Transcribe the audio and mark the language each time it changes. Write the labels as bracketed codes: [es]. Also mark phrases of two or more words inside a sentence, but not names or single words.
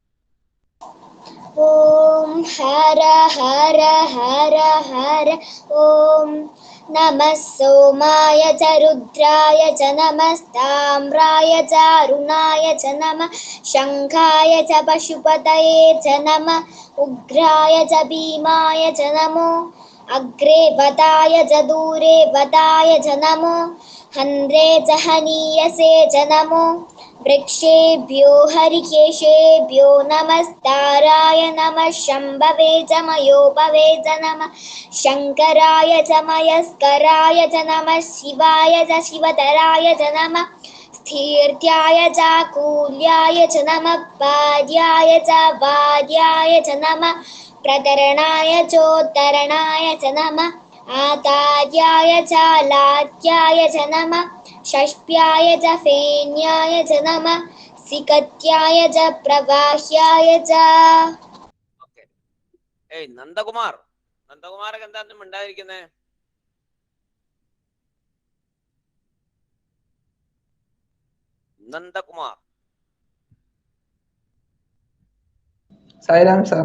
[sa] ഓം ഹര ഹര ഹര ഹര ഓം നമഃ സോമായ ച രുദ്രായ ച നമസ്താമ്രായ ച അരുണായ ച നമഃ ശംഖായ ച പശുപതയേ ച നമഃ ഉഗ്രായ ച ഭീമായ ച നമോ അഗ്രേ വധായ ച ദൂരേ വധായ ച നമോ ഹന്ത്രേ ച ഹനീയസേ ച നമോ वृक्षेभ्यो हरिकेशेभ्यो नमस्ताराय नमः शम्भवे च मयोभवे च नमः शङ्कराय च मयस्कराय च नमः शिवाय च शिवतराय च नमः स्थिर्थ्याय च कूल्याय च नमः पार्याय च वार्याय च नमः प्रतरणाय चोत्तरणाय च नमः आचार्याय च लाड्याय च नमः षष्ट्याय च फेन्याय च नमः सिकत्याय च प्रवाह्याय च. [ml] ഏയ് നന്ദകുമാർ, നന്ദകുമാരൊക്കെ എന്താ മിണ്ടാതിരിക്കുന്നേ? നന്ദകുമാർ. സായിരാം സാർ.